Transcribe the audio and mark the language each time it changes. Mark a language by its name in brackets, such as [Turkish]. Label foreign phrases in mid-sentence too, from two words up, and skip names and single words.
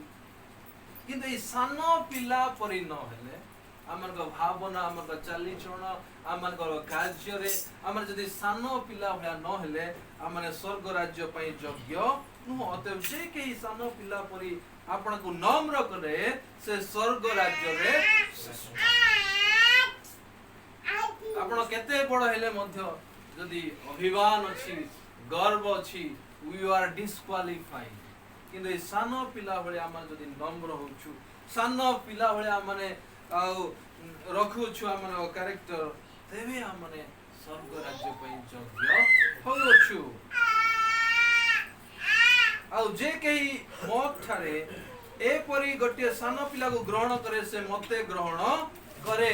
[Odia] କିନ୍ତୁ ଏଇ ସାନ ପିଲା ପରି ନହେଲେ ଆମର ଭାବନା, ଆମର ଚାଲିଚଳନ, ଆମର କାର୍ଯ୍ୟରେ ଆମର ଯଦି ସାନ ପିଲା ଭଳିଆ ନହେଲେ ଆମେ ସ୍ୱର୍ଗ ରାଜ୍ୟ ପାଇଁ ଯୋଗ୍ୟ ନୁହଁ। ଅତଏବ ଯେ କେହି ସାନ ପିଲା ପରି ଆପଣଙ୍କୁ নম্র କରେ ସେ ସ୍ୱର୍ଗ ରାଜ୍ୟରେ ଶ୍ରେଷ୍ଠ। ଆପଣ କେତେ ବଡ଼ ହେଲେ ମଧ୍ୟ ଯଦି ଅଭିମାନ ଅଛି, ଗର୍ବ ଅଛି, [English] we are disqualified। [Odia] କିନ୍ତୁ ଏ ସାନ ପିଲା ଭଳି ଆମେ ଯଦି নম্র ହଉଛୁ, ସାନ ପିଲା ଭଳି ଆମେ ଆଉ ରଖୁଛୁ ଆମର କ୍ୟାରେକ୍ଟର, ତେବେ ଆମେ ସ୍ୱର୍ଗ ରାଜ୍ୟ ପାଇଁ ଯୋଗ୍ୟ ହଉଛୁ। ଆଉ ଯେ କେହି ମୋ ଠାରେ ଏପରି ଗୋଟିଏ ସାନ ପିଲାକୁ ଗ୍ରହଣ କରେ ସେ ମୋତେ ଗ୍ରହଣ କରେ।